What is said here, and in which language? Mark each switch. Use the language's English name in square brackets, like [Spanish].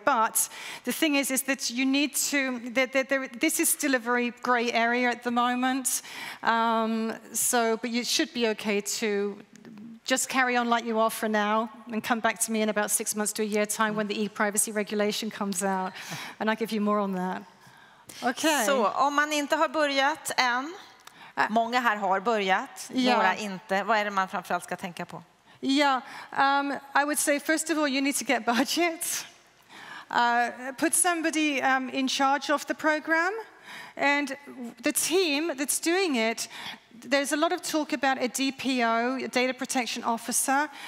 [English] But the thing is that you need to. This is still a very grey area at the moment. But it should be okay to just carry on like you are for now, and come back to me in about 6 months to a year time when the e-privacy regulation comes out, and I'll give you more on that. Okay. [Swedish] Så om man inte har börjat än. Många här har börjat, några inte. Vad är det man framförallt ska tänka på? [English] Yeah, I would say first of all you need to get budget. Put somebody in charge of the program, and the team that's doing it there's a lot of talk about a DPO, a data protection officer.